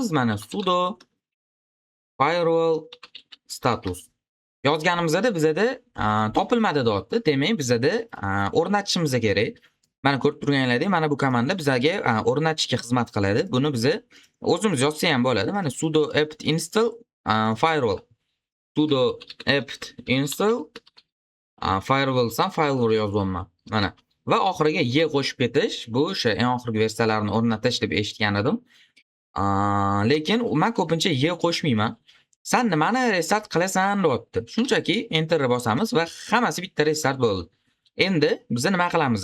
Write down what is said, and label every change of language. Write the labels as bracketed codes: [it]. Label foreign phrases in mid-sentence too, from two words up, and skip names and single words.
[uz] Mana [en] sudo firewall status [uz] yozganimizda bizda topilmadi deyapti. Demak, bizda o'rnatishimiz kerak. Mana ko'rib turganingizdek, mana bu komanda bizga o'rnatishga xizmat qiladi. Buni biz o'zimiz yozsa ham bo'ladi. Mana [en] sudo apt install firewall. Sudo apt install firewall [uz] yozganman. Mana va oxiriga y qo'shib ketish. Bu o'sha eng oxirgi versiyalarni o'rnatish deb eshitgan edim. Lekin men ko'pincha y qo'shmayman. Sen nimani restart qilasan deyapti. Shunchaki enter bosamiz va hammasi bitta restart bo'ldi. Endi biz nima qilamiz?